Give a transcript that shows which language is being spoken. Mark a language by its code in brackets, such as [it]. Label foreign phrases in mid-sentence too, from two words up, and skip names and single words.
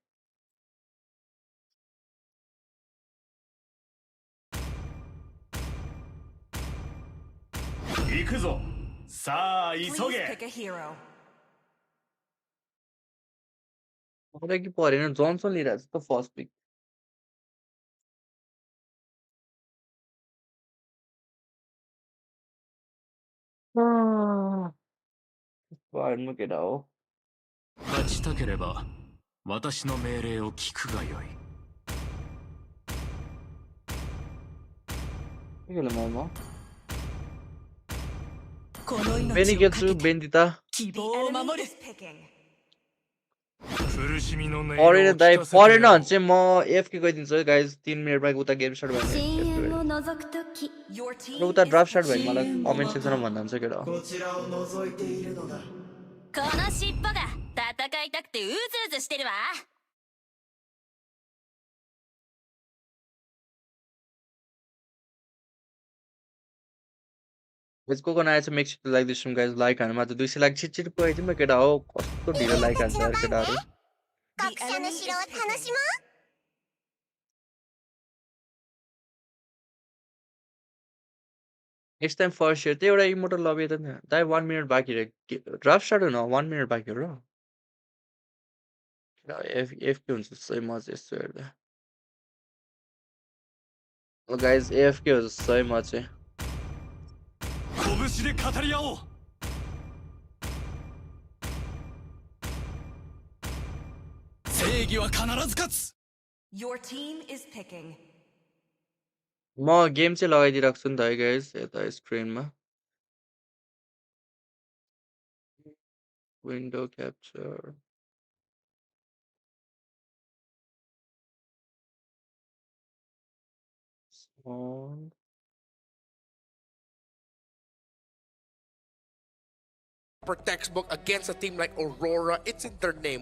[ne] मलाई कि परेन जोन्सन लिइरहेछ त [en] first pick. [ne] परेन केटा हो. [ja] 勝ちたければ私の命令を聞くがよい。 [ne] के खेल्नु म बेनी खेल्छु बेन्दिता. परेन दाइ परेन भने चाहिँ म एफके गइदिन्छु है गाइस. 3 मिनेटमा उता [en] game start [ne] भयो भने उता [en] draft start [ne] भयो भने मलाई [en] comment sectionमा [ne] भन्दा हुन्छ केटा. [ja] この尻尾が戦いたくてうずうずしてるわ。 [ne] यसको को नआएछ [en] make sure like this stream guys. [ne] लाइक हान्नु मात्र 200 लाइक छिट पुगाइदिउँ न केटा हो. कस्तो ढिलो लाइक हान्छ यार केटाहरु. [en] next time first year [ne] त्यही एउटा [en] immortal lobby [ne] त नि दाइ. 1 मिनेट बाँकी रे. [en] draft start [ne] हुन 1 मिनेट बाँकी हो र. एफके हुन्छ सही मज यस्तो हेर्दा. ल गाइस एफके हो सही म चाहिँ. [ja] 拳で語り合おう。正義は必ず勝つ。 [en] Your team is picking. [ne] म गेम चाहिँ लगाइदिइराख्छु नि त है गाइस यता स्क्रिनमा. [en] window capture on. Textbook against a team like Aurora. It's in their name.